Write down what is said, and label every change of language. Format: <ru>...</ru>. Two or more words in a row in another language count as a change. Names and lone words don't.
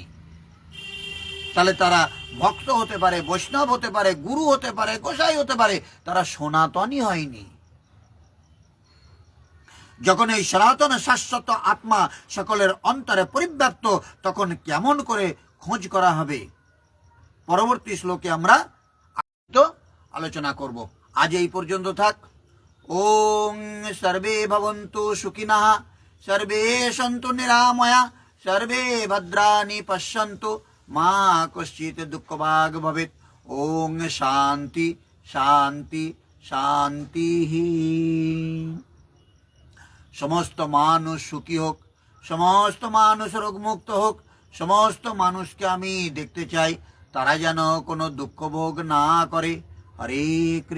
<bn>তাহলে তারা ভক্ত হতে পারে, বৈষ্ণব হতে পারে, গুরু হতে পারে, গোসাই হতে পারে, তারা সনাতনই হয়নি। যখন এই সনাতন শাশ্বত আত্মা সকলের অন্তরে পরিব্যাপ্ত, তখন কেমন করে খোঁজ করা হবে? পরবর্তী শ্লোকে আমরা আলোচনা করব। আজ এই পর্যন্ত থাক।</bn> <sa>ওং সর্বে ভবন্তু সুখিনঃ, সর্বে সন্তু নিরাময়া, সর্বে ভদ্রাণি পশ্যন্তু, মা কশ্চিৎ দুঃখভাগ ভবেৎ। ওং শান্তি শান্তি শান্তি।</sa> <bn>সমস্ত মানুষ সুখী হোক, সমস্ত মানুষ রোগমুক্ত হোক, সমস্ত মানুষকে আমি দেখতে চাই তারা যেন কোনো দুঃখ ভোগ না করে।</bn>